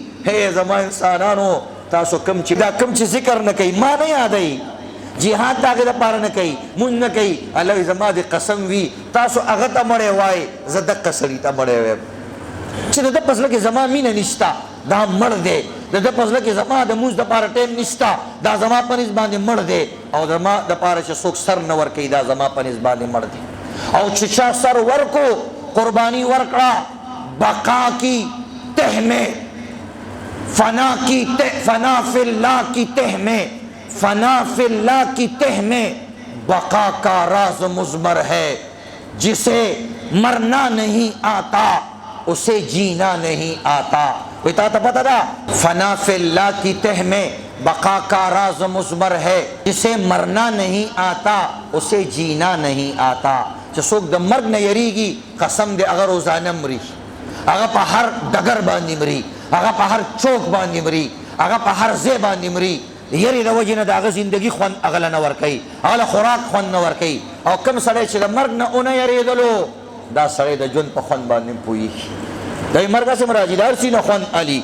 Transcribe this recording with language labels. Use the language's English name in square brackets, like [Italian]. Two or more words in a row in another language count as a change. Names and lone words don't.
[Pashto] هی زما انسانانو تاسو کم چې دا کم چې ذکر نه کوي، ما نه یادوي، جهاد د هغې دپاره نه کوي، مونځ نه کوي، الله زما د قسم وي تاسو هغه ته مړی وایئ، زه دقه سړي ته مړی وایم چې د ده په زړه کې زما مینه نشته، دا مړ دی. د ده په زړه کې زما د مونځ دپاره ټایم نشته، دا زما په نسبت باندې مړ دی. او زما دپاره چې څوک سر نه ورکوي، دا زما په نسبت باندې مړ دی. او چې چا سر ورکو، قربانی ورکړه، [Urdu] بقا کی تہ میں، فنا کی [Arabic] فنا فی اللہ [Urdu] کی تہ میں، [Arabic] فنا فی اللہ [Urdu] کی تہ میں بقا کا راز مضمر ہے. جسے مرنا نہیں آتا اسے جینا نہیں آتا. کوئی تا پتہ تھا؟ [Arabic] فنا فی اللہ [Urdu] کی تہ میں بقا کا راز مضمر ہے، جسے مرنا نہیں آتا اسے جینا نہیں آتا. [Pashto] چې څوک د مرګ نه یریږي، قسم دی هغه روزانه مري، هغه په هر ډګر باندې مري، هغه په هر چوک باندې مري، هغه په هر ځای باندې مري. یری د وجې نه د هغه زندګي خوند هغه له نه ورکوي، هغه له خوراک خوند نه ورکوي. او کوم سړی چې د مرګ نه ونه یریدلو، دا سړی د ژوند په خوند باندې پوهېږي، د مرګ هسې راځي، د هر څه نه خوند علي.